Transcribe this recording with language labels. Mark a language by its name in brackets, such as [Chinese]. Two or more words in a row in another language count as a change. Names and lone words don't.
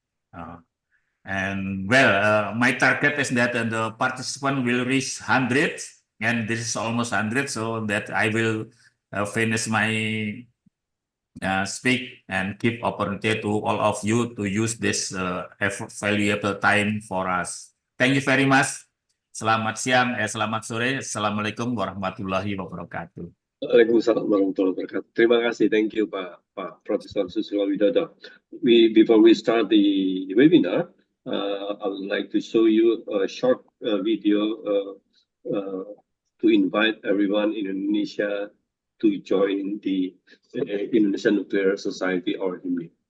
[English] And well, my target is that the participant will reach 100, and this is almost 100, so that I will finish my speak and give opportunity to all of you to use this valuable time for us. Thank you very much. [Indonesian] Selamat siang, selamat sore. [Arabic] السلام عليكم ورحمة الله وبركاته. وعليكم السلام ورحمة الله وبركاته. [Indonesian] Terima kasih, [English] thank you Pak Profesor Susilo Widodo. Before we start the webinar, I would like to show you a short video to invite everyone in Indonesia to join the Indonesian Nuclear Society, or HIMNI.